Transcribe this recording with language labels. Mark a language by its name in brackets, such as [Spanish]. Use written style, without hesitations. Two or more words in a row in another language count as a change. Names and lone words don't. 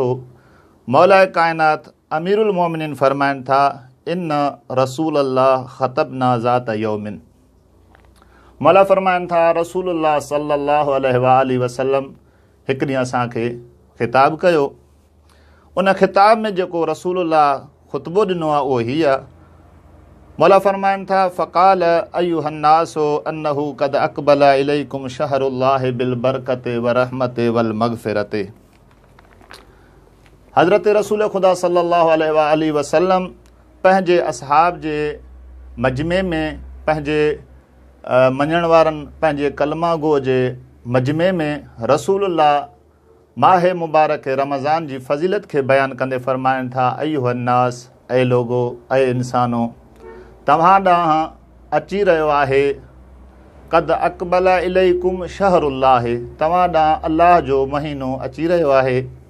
[Arabic] मौला कायनात अमीरुल मोमिनीन [Sindhi] फरमाइनि था, [Arabic] إن رسول الله خطبنا ذات يوم. [Sindhi] मौला फरमाइनि था रसूल अल्लाह [Arabic] صلى الله عليه وآله وسلم [Sindhi] हिकु ॾींहुं असांखे ख़िताब कयो. उन ख़िताब में जेको रसूल अल्लाह ख़ुतबो ॾिनो आहे उहो हीअ आहे. मौला फरमाइनि था, [Arabic] فقال أيها الناس إنه قد أقبل إليكم شهر الله بالبركة ورحمة والمغفرة. [Sindhi] हज़रत रसूल ख़ुदा [Arabic] صلى الله عليه وآله وسلم [Sindhi] पंहिंजे असहाब जे मजमे में, पंहिंजे मञण वारनि पंहिंजे कलमा गो जे मजमे में रसूलुल्लाह माह मुबारक रमज़ान जी फ़ज़ीलत खे बयानु कंदे फ़रमाइनि था, अय्युहन्नास, ऐं लोगो, ऐं इंसानो, तव्हां ॾांहुं अची रहियो आहे [Arabic] قد أقبل إليكم شهر الله, [Sindhi] तव्हां ॾांहुं अल्लाह जो महीनो अची रहियो आहे.